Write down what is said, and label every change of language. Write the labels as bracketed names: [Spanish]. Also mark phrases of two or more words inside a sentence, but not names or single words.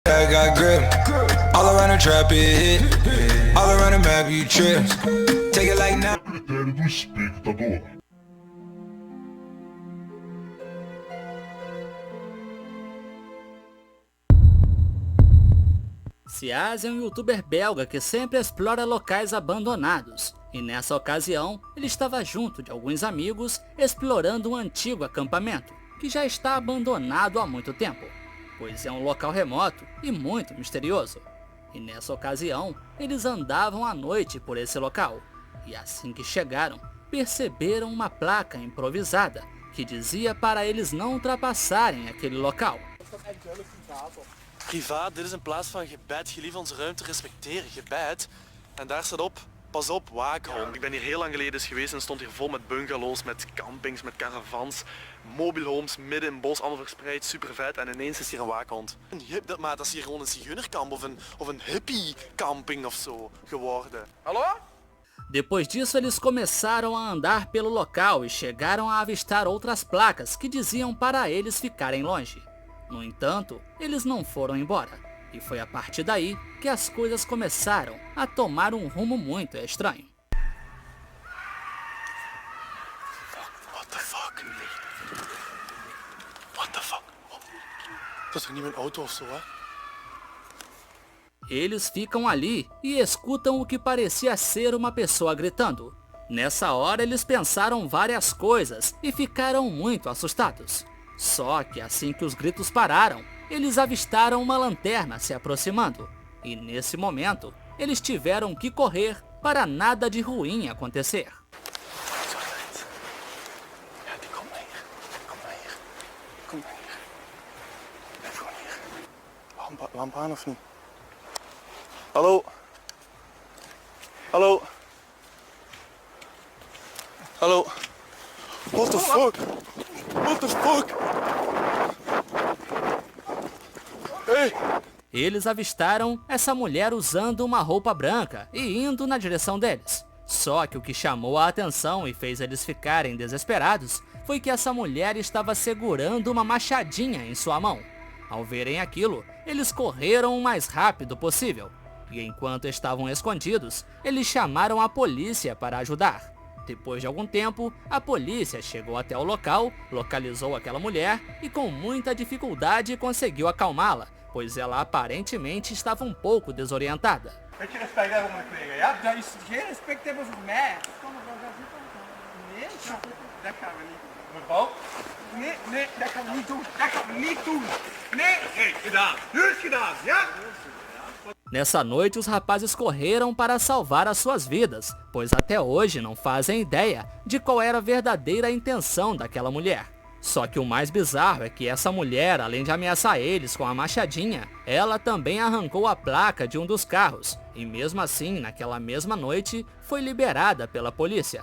[English] I got grip. All around the trap it hit. All around the map you trip. Take it like now. [Portuguese] Critério do espectador. Siaz é um youtuber belga que sempre explora locais abandonados, e nessa ocasião ele estava junto de alguns amigos explorando um antigo acampamento, que já está abandonado há muito tempo, pois é um local remoto e muito misterioso. E nessa ocasião eles andavam à noite por esse local, e assim que chegaram, perceberam uma placa improvisada que dizia para eles não ultrapassarem aquele local. [Dutch] Privaat, dit is in plaats van gebed, gelieve onze ruimte respecteren, gebed. En daar staat op, pas op, waakhond. Ik ben hier heel lang geleden eens geweest en stond hier vol met bungalows, met campings, met caravans, [English] mobile homes, [Dutch] midden in het bos, allemaal verspreid, super vet. En ineens is hier een waakhond. Maar dat is hier gewoon een zigeunerkamp of een hippie camping of zo geworden. Hallo? [Portuguese] Depois disso, eles começaram a andar pelo local e chegaram a avistar outras placas que diziam para eles ficarem longe. No entanto, eles não foram embora, e foi a partir daí que as coisas começaram a tomar um rumo muito estranho. [English] What the fuck? What the fuck? [Dutch] Dat is toch niet mijn auto of zo, hè? [Portuguese] Eles ficam ali e escutam o que parecia ser uma pessoa gritando. Nessa hora eles pensaram várias coisas e ficaram muito assustados. Só que assim que os gritos pararam, eles avistaram uma lanterna se aproximando. E nesse momento, eles tiveram que correr para nada de ruim acontecer. [Dutch] Lamp aan of niet? Hallo? Hallo? Hallo? [English] What the fuck? What the fuck? Ei! [Portuguese] Eles avistaram essa mulher usando uma roupa branca e indo na direção deles. Só que o que chamou a atenção e fez eles ficarem desesperados foi que essa mulher estava segurando uma machadinha em sua mão. Ao verem aquilo, eles correram o mais rápido possível. E enquanto estavam escondidos, eles chamaram a polícia para ajudar. Depois de algum tempo, a polícia chegou até o local, localizou aquela mulher e com muita dificuldade conseguiu acalmá-la, pois ela aparentemente estava um pouco desorientada. [Dutch] Beetje respect hebben voor mijn collega, ja? Dat is geen respect hebben voor mij. Nee, dat gaan we niet doen. Mevrouw? Nee, dat gaan we niet doen. Dat gaan we niet doen. Nee, gedaan. Nu is gedaan, ja? [Portuguese] Nessa noite, os rapazes correram para salvar as suas vidas, pois até hoje não fazem ideia de qual era a verdadeira intenção daquela mulher. Só que o mais bizarro é que essa mulher, além de ameaçar eles com a machadinha, ela também arrancou a placa de um dos carros, e mesmo assim, naquela mesma noite, foi liberada pela polícia.